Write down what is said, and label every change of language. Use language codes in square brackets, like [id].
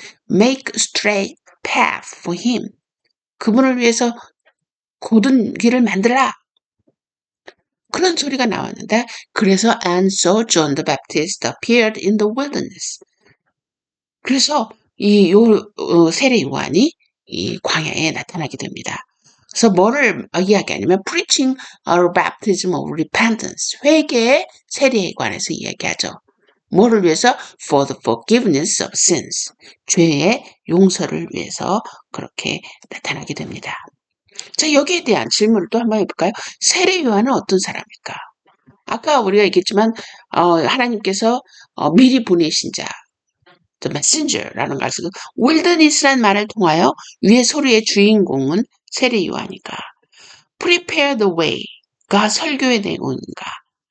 [en] Make a straight path for him. [ko] 그분을 위해서 곧은 길을 만들라. 그런 소리가 나왔는데 그래서 [en] and so John the Baptist appeared in the wilderness. [ko] 그래서 이 세례 요한이 이 광야에 나타나게 됩니다. 그래서 뭐를 이야기하냐면 [en] preaching a baptism of repentance. [ko] 회개의 세례에 관해서 이야기하죠. 뭐를 위해서? [en] For the forgiveness of sins. [ko] 죄의 용서를 위해서 그렇게 나타나게 됩니다. 자, 여기에 대한 질문을 또 한번 해볼까요? 세례 요한은 어떤 사람일까? 아까 우리가 얘기했지만 하나님께서 미리 보내신 자, the messenger라는 것을 wilderness라는 말을 통하여 위의 소리의 주인공은 세례 요한이니까 [en] prepare the way [ko] 가 설교의 내용인가?